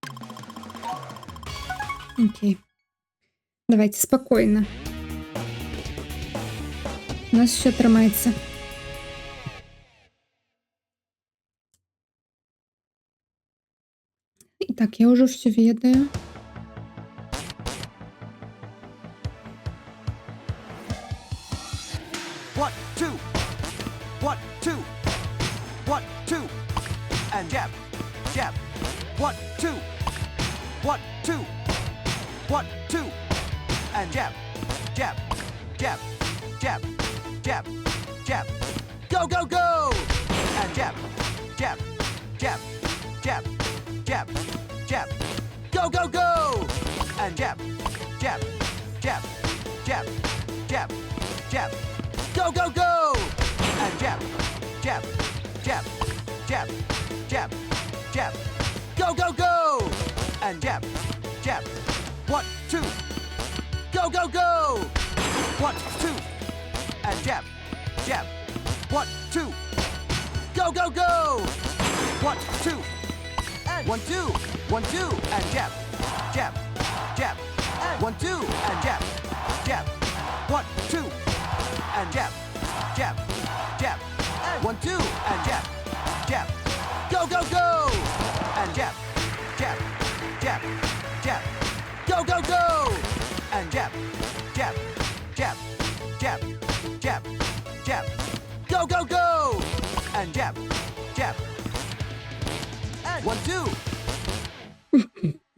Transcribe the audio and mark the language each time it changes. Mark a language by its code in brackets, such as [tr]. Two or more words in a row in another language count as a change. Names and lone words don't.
[uk] Окей. Давайте спокійно. У нас ще тримається. [be] Так, я уже все ведаю. [en] One, two. 1, 2. 1, 2. And jab. Jab. 1, 2. 1, 2. 1, 2. And jab. Jab. Jab. Jab. Jab. Jab. Go, go, go. And jab. Jab. Jab. Jab. Jab. Jab. Go, go, go. And jab. Jab. Jab. Jab. Jab. Jab. Go, go, go. And jab. Jab. Jab. Jab. Jab. Jab. Go, go, go. And jab. Jab. 1, 2. Go, Go, go, go! 1, 2, and jab, jab. 1, 2. Go, go, go! 1, 2, and 1, 2, 1, 2, and jab, jab, jab. 1, 2, and jab, jab. 1, 2, and jab, jab, jab. 1, 2, and jab, jab. Go, go, go! And jab, jab, jab, jab. Go, go, go! And jab, jab, jab, jab, jab, jab. Go, go, go! And jab, jab. And 1, 2.